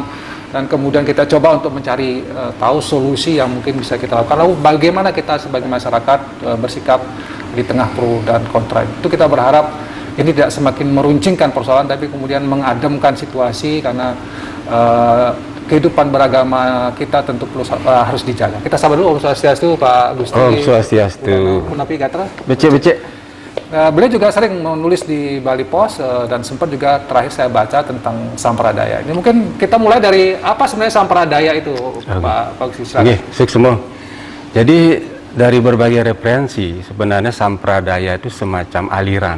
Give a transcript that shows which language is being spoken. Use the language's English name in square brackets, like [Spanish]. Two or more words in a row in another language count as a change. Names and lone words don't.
[Indonesian] Dan kemudian kita coba untuk mencari tahu solusi yang mungkin bisa kita lakukan. Lalu bagaimana kita sebagai masyarakat bersikap di tengah pro dan kontra. Itu kita berharap ini tidak semakin meruncingkan persoalan, tapi kemudian mengademkan situasi, karena kehidupan beragama kita tentu harus dijaga. Kita sabar dulu. [Balinese] Om Swastiastu Pak Gusti. Om Swastiastu. Punapi Gatra. Becek. [Indonesian] Beliau juga sering menulis di Bali Post, dan sempat juga terakhir saya baca tentang Sampradaya. Ini mungkin kita mulai dari apa sebenarnya Sampradaya itu, Pak Gusti. Oke, semua. Jadi dari berbagai referensi sebenarnya Sampradaya itu semacam aliran.